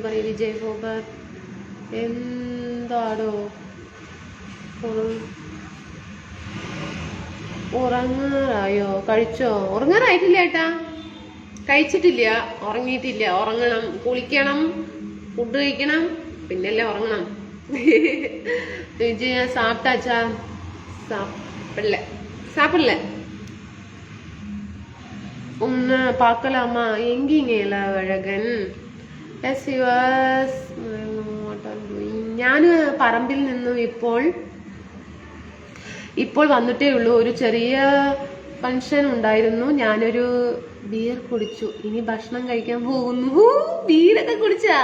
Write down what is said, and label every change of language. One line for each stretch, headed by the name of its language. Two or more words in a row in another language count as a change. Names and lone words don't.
Malayalam: വിജയ് ഫോബർ എന്താടോ ഉറങ്ങാറായോ? കഴിച്ചോ? ഉറങ്ങാറായിട്ടില്ല ഏട്ടാ, കഴിച്ചിട്ടില്ല, ഉറങ്ങിയിട്ടില്ല. ഉറങ്ങണം, കുളിക്കണം, ഫുഡ് കഴിക്കണം, പിന്നല്ലേ ഉറങ്ങണം.
Tamil: വിജയ സാപ്പിട്ടാച്ചാ? சாப்பிடல. உன்னை பார்க்கலாமா? எங்கீங்க இளவழகன்?
Malayalam: ഞാൻ പറമ്പിൽ നിന്നും ഇപ്പോൾ വന്നിട്ടേ ഉള്ളൂ. ഒരു ചെറിയ ഫംഗ്ഷൻ ഉണ്ടായിരുന്നു. ഞാനൊരു ബിയർ കുടിച്ചു. ഇനി ഭക്ഷണം കഴിക്കാൻ പോകുന്നു. ബീരൊക്കെ കുടിച്ചാ?